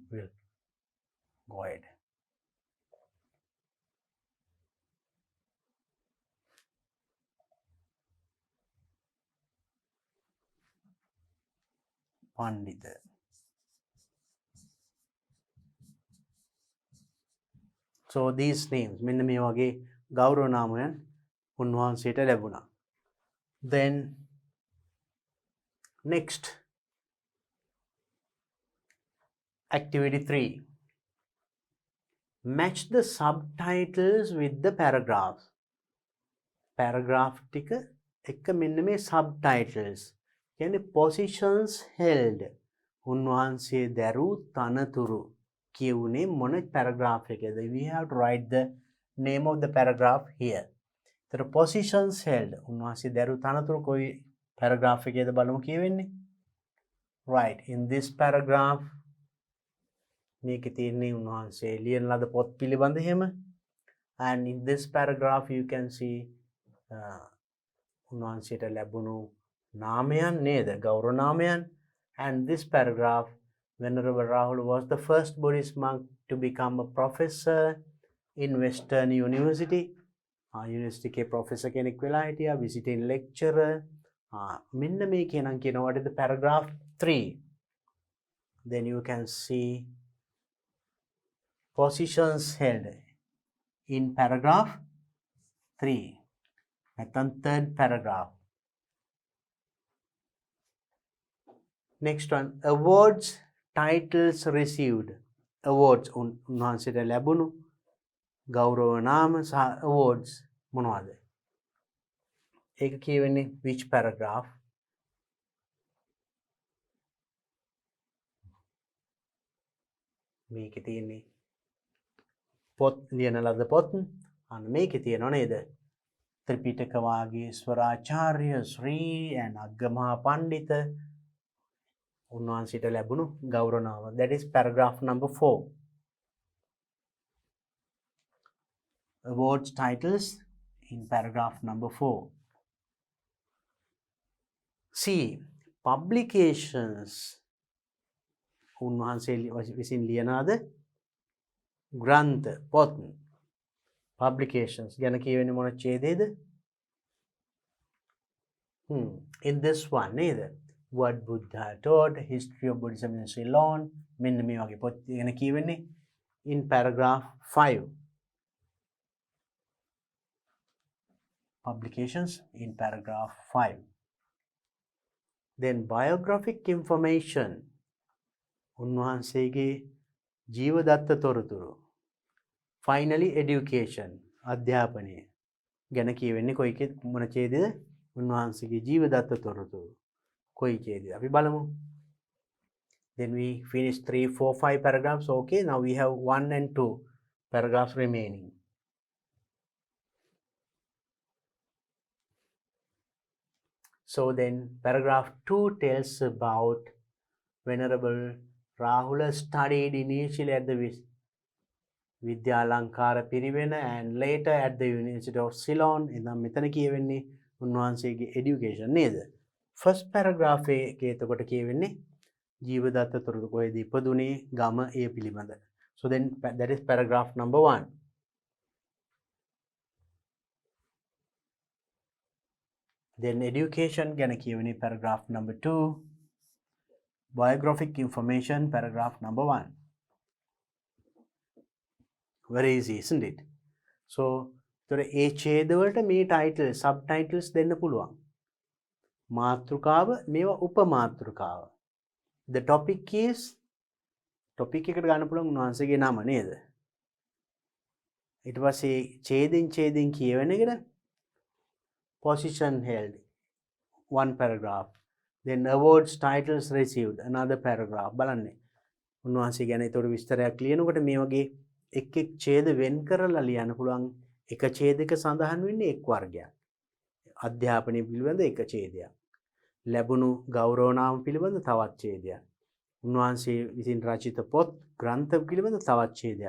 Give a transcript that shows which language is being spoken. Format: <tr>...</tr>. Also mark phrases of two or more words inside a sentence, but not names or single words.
<en>Will go ahead. Pandit. So these names,</en> <si>මෙන්න මේ වගේ ගෞරව නාමයන් උන්වහන්සේට ලැබුණා.</si> <en>Then next, activity 3. Match the subtitles with the paragraphs.</en> <si>Paragraph ටික එක මෙන්න මේ subtitles. කියන්නේ</si> <en>positions held.</en> <si>උන්වහන්සේ දැරූ තනතුරු කියුනේ මොන paragraph එකද?</si> <en>We have to write the name of the paragraph here. The positions held.</en> <si>උන්වහන්සේ දැරූ තනතුරු කොයි paragraph එකේද බලමු කියවෙන්නේ.</si> <en>Right, in this paragraph</en> <si>මේකේ තියෙන්නේ උන්වහන්සේ ලියන ලද පොත් පිළිබඳ එහෙම.</si> <en>And in this paragraph you can see</en> <si>උන්වහන්සේට ලැබුණු නාමයන් නේද? ගෞරව නාමයන්.</si> <en>And this paragraph, Venerable Rahul was the first Buddhist monk to become a professor in Western University.</en> <si>University ke professor කෙනෙක් වෙලා හිටියා,</si> <en>visiting lecturer.</en> <si>මෙන්න මේකේ නම් කියනවා</si> <en>what is the paragraph 3. Then you can see positions held in paragraph 3.</en> <si>නැත්නම් third paragraph.</si> <en>Next one, awards, titles received.</en> <si>Awards උන්වහන්සේට ලැබුණු ගෞරව නාම සහ awards මොනවද? ඒක කියවෙන්නේ</si> <en>which paragraph?</en> <si>මේකේ තියෙන්නේ පොත් ලියන ලද පොත්. අන්න මේකේ තියෙනව නේද? ත්‍රිපිටක වාගීස්වරාචාර්ය Sri and Aggamah Pandita. උන්වහන්සේට ලැබුණු ගෞරවනාම.</si> <en>That is paragraph number 4. Awards titles in paragraph number 4. See, publications.</en> <si>උන්වහන්සේ විසින් ලියනාද ග්‍රන්ථ පොත්. Publications ගැන කියවෙන්නේ මොන ඡේදයේද?</si> <en>In this one නේද? What Buddha taught, History of Buddhism in Ceylon.</en> <si>මෙන්න මේ වගේ පොත් ගැන කියවෙන්නේ</si> <en>in paragraph 5. Publications in paragraph 5. Then biographic information.</en> <si>උන්වහන්සේගේ ජීවදත්ත තොරතුරු.</si> <en>Finally education.</en> <si>අධ්‍යාපනය ගැන කියවෙන්නේ කොයි මොන ඡේදයේද? උන්වහන්සේගේ ජීවදත්ත තොරතුරු. කොයි ඡේදයේද? අපි බලමු.</si> <en>Then we finish 3, 4, 5 paragraphs. Okay, now we have 1 and 2 paragraphs remaining. So then paragraph 2 tells about Venerable Rahula studied initially at the Vidyalankara Piriven and later at the University of Ceylon.</en> <si>එනම් මෙතන කියවෙන්නේ උන්වහන්සේගේ education නේද?</si> <en>First paragraph</en> <si>එකේ එතකොට කියවෙන්නේ ජීවදත්ත තොරතුරු කොහෙද ඉපදුනේ ගම ඒ පිළිබඳ.</si> <en>So then that is paragraph number 1. Then education</en> <si>ගැන කියවෙන්නේ</si> <en>paragraph number 2. Biographic information paragraph number 1. Very easy, isn't it?</en> <si>So තොර ඒ ඡේදවලට මේ</si> <en>title subtitles</en> <si>දෙන්න පුළුවන්. මාතෘකාව මේවා උපමාතෘකාව.</si> <en>The topic is topic</en> <si>එකට ගන්න පුළුවන් උන්වහන්සේගේ නම නේද? ඊට පස්සේ ඡේදින් කියවෙන එකට</si> <en>position held, 1 paragraph. Then awards titles received, another paragraph.</en> <si>බලන්න. උන්වහන්සේ ගැන ඒතර විස්තරයක් ලියනකොට මේ වගේ එක් ඡේද වෙන් කරලා ලියන්න පුළුවන්. එක ඡේදයක සඳහන් වෙන්නේ එක් වර්ගයක්. අධ්‍යාපනය පිළිබඳ එක ඡේදයක්. ලැබුණු ගෞරවනාම පිළිබඳ තවත් ඡේදයක්. උන්වහන්සේ විසින් රචිත පොත් ග්‍රන්ථ පිළිබඳ තවත් ඡේදයක්.</si>